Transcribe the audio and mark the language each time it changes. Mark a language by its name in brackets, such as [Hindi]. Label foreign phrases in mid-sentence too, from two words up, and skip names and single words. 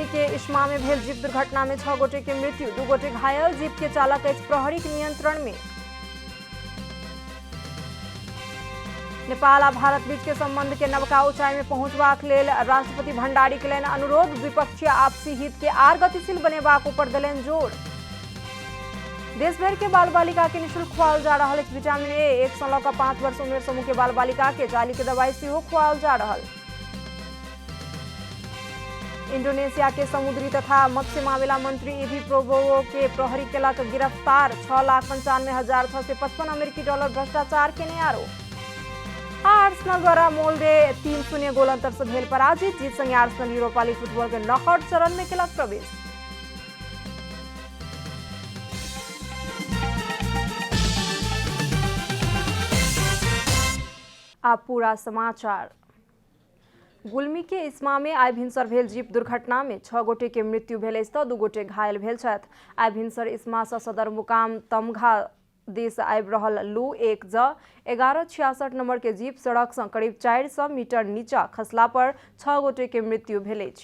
[Maithili] इस्मा में भेल जीप दुर्घटना में 6 गोटे के मृत्यु, 2 गोटे घायल। जीप के चालक अछि प्रहरी के नियंत्रण में। नेपाल आ भारत बीच के संबंध के नवका ऊंचाई में पहुंचबाक लेल राष्ट्रपति भंडारी केलनि अनुरोध। द्विपक्षीय आपसी हित के आर गतिशील बनेबाक ऊपर देलनि जोर। देश भर के बाल बालिका के निःशुल्क खुआओल जा रहा विटामिन ए। 1 से लऽ कऽ 5 वर्ष उम्र समूह के बाल बालिका के जाली के दवाई सेहो खुआओल जा रहा। इंडोनेशिया के समुद्री तथा मत्स्य मामला मंत्री इवी प्रोबोवो के प्रहरी केलक गिरफ्तार। 6,95,655 अमेरिकी डॉलर भ्रष्टाचार के आरोप। आर्सेनल द्वारा मोल्डे 3-0 गोल अंतर से भेल पराजित। जीत संगे आर्सेनल यूरोपा लीग फुटबॉल के नॉकआउट चरण में केलक प्रवेश। अब पूरा समाचार। गुल्मी के इस्मा में आइ भिनसर भेल जीप दुर्घटना में 6 गोटे के मृत्यु भेल अछि तऽ 2 गोटे घायल भेल छथि। आइ भिनसर इस्मा सँ सदर मुकाम तमघा दिस आबि रहल लू 1J1166 नंबर के जीप सड़क से करीब 400 मीटर नीचा खसला पर 6 गोटे के मृत्यु भेल अछि।